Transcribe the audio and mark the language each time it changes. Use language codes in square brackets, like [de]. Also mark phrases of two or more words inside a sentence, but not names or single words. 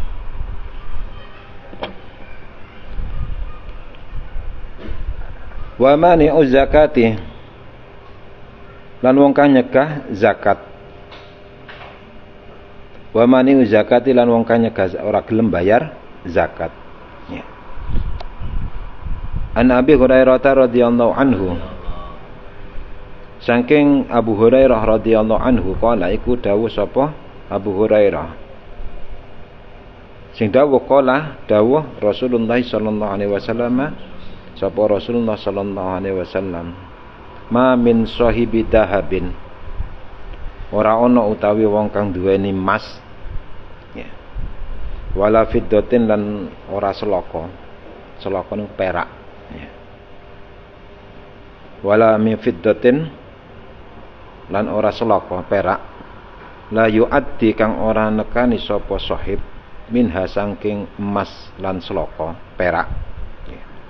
[ar] Wa mani'u zakati, [jv] lan wong kang nyegah zakat. [ar] Wa mani'u zakati, [jv] lan wong kang nyegah ora gelem bayar zakat, ya. [ar] An Abi Hurairah radhiyallahu anhu, [jv] saking Abu Hurairah [ar] radhiyallahu anhu [jv] qala iku dawuh sapa Abu Hurairah, sing dawuh qala dawuh Rasulullah [ar] sallallahu alaihi wasallam, [jv] sapa Rasulullah [ar] sallallahu alaihi wasallam, ma min sahibi dahabin, [jv] ora ana utawi wong kang duweni emas, ya. [ar] Wala fiddatin, [jv] lan ora selaka. Selaka niku perak, ya. [ar] Wala min fiddatin, [jv] lan ora selaka perak, [ar] la yuaddi [jv] kang ora nekani sapa [ar] sahib minha [jv] saking emas lan selaka perak, ya.